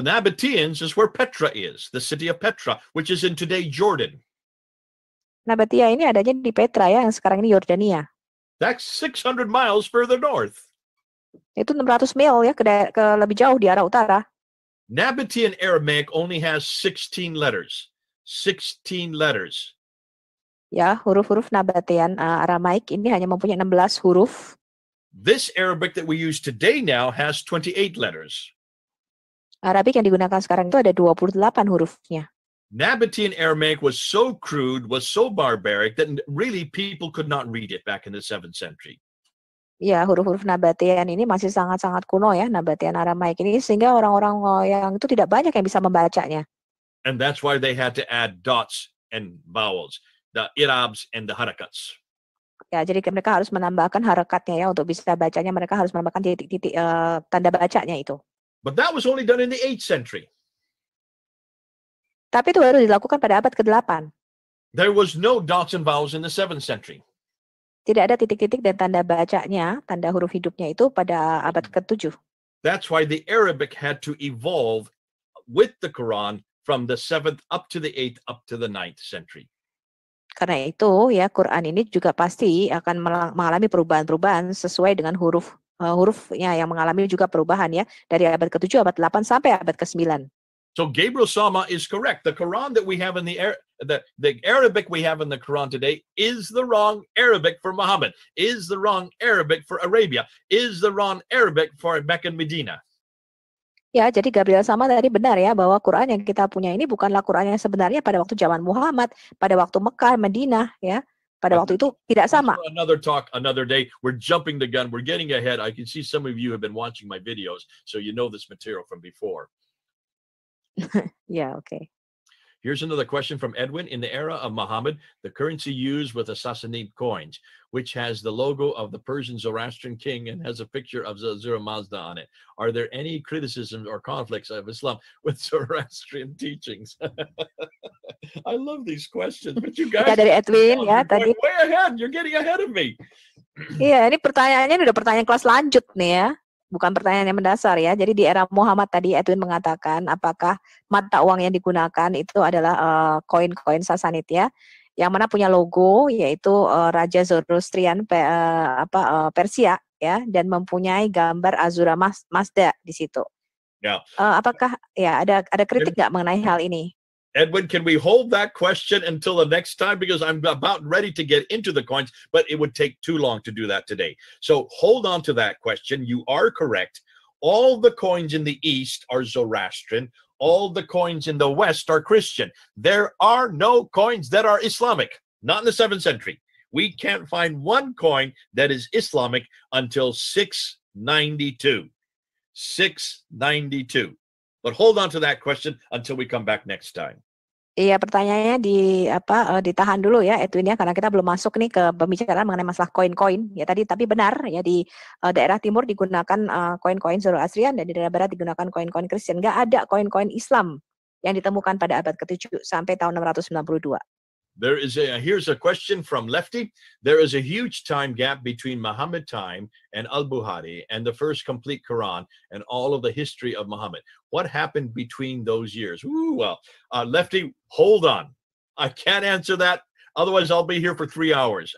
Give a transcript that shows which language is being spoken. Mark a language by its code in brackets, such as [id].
[en] The Nabateans is where Petra is, the city of Petra, which is in today Jordan. [id] Nabatea ini adanya di Petra ya, yang sekarang ini Yordania. [en] That's 600 miles further north. [id] Itu 600 mil ya ke lebih jauh di arah utara. [en] Nabatean Aramaic only has 16 letters. 16 letters. [id] Ya, huruf-huruf Nabatean Aramaik ini hanya mempunyai 16 huruf. [en] This Arabic that we use today now has 28 letters. [id] Arabik yang digunakan sekarang itu ada 28 hurufnya. [en] Nabatean Aramaic was so crude, was so barbaric that really people could not read it back in the 7th century. [id] Ya, huruf-huruf Nabatean ini masih sangat-sangat kuno ya, Nabatean Aramaik ini, sehingga orang-orang yang itu tidak banyak yang bisa membacanya. [en] And that's why they had to add dots and vowels, the irabs and the harakats. [id] Ya, jadi mereka harus menambahkan harakatnya ya untuk bisa bacanya, mereka harus menambahkan titik-titik tanda bacanya itu. [en] But that was only done in the 8th century. [id] Tapi itu baru dilakukan pada abad ke-8. [en] There was no dots and vowels in the 7th century. [id] Tidak ada titik-titik dan tanda bacanya, tanda huruf hidupnya itu pada abad ke-7. [en] That's why the Arabic had to evolve with the Quran from the 7th up to the 8th up to the 9th century. [id] Karena itu ya Quran ini juga pasti akan mengalami perubahan-perubahan sesuai dengan hurufnya yang mengalami juga perubahan ya dari abad ke-7, abad 8 sampai abad ke-9. [en] So Gabriel Sama is correct. The Quran that we have in the Arabic we have in the Quran today is the wrong Arabic for Muhammad, is the wrong Arabic for Arabia, is the wrong Arabic for Mecca and Medina. [id] Ya, jadi Gabriel Sama tadi benar ya bahwa Quran yang kita punya ini bukanlah Quran yang sebenarnya pada waktu zaman Muhammad, pada waktu Mekah, Madinah ya. Pada waktu itu tidak sama. [en] Another talk, another day. We're jumping the gun. We're getting ahead. I can see some of you have been watching my videos, so you know this material from before. Yeah, okay. Here's another question from Edwin. In the era of Muhammad, the currency used with the Sassanid coins, which has the logo of the Persian Zoroastrian king and has a picture of Zura Mazda on it. Are there any criticisms or conflicts of Islam with Zoroastrian teachings? I love these questions, but you guys [id] Ya, dari Edwin ya tadi. [en] way ahead. You're getting ahead of me. [id] Iya, ini pertanyaannya udah pertanyaan kelas lanjut nih ya. Bukan pertanyaan yang mendasar ya. Jadi di era Muhammad tadi Edwin mengatakan apakah mata uang yang digunakan itu adalah koin-koin Sasanid ya. Yang mana punya logo yaitu Raja Zoroastrian Persia ya dan mempunyai gambar Azura Mazda di situ. [en] Yeah. [id] Apakah ya ada kritik nggak mengenai hal ini? [en] Edwin, can we hold that question until the next time? Because I'm about ready to get into the coins, but it would take too long to do that today. So hold on to that question. You are correct. All the coins in the East are Zoroastrian. All the coins in the West are Christian. There are no coins that are Islamic, not in the 7th century. We can't find one coin that is Islamic until 692. 692. But hold on to that question until we come back next time. [id] Iya, pertanyaannya ditahan dulu ya Edwin ya karena kita belum masuk nih ke pembicaraan mengenai masalah koin-koin ya tadi, tapi benar ya di daerah timur digunakan koin-koin Zoroastrian dan di daerah barat digunakan koin-koin Kristen. Nggak ada koin-koin Islam yang ditemukan pada abad ke-7 sampai tahun 692. [en] Here's a question from Lefty. There is a huge time gap between Muhammad time and Al-Bukhari and the first complete Quran and all of the history of Muhammad. What happened between those years? Lefty, hold on. I can't answer that. Otherwise, I'll be here for 3 hours.